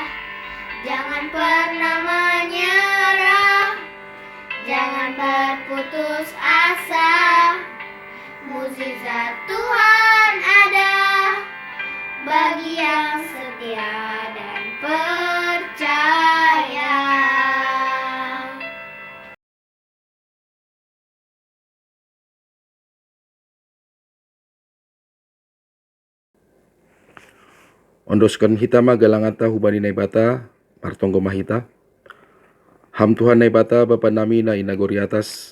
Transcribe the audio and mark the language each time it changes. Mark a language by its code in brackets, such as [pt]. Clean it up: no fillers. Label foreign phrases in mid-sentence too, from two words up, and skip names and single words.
[id] Jangan pernah menyerah, jangan berputus asa. Mukjizat Tuhan ada bagi yang setia dan percaya. [bts] Ondoskan hitama galangata hubani naibata, martonggo mahita. Ham Tuhan naibata Bapa nami na inagori atas.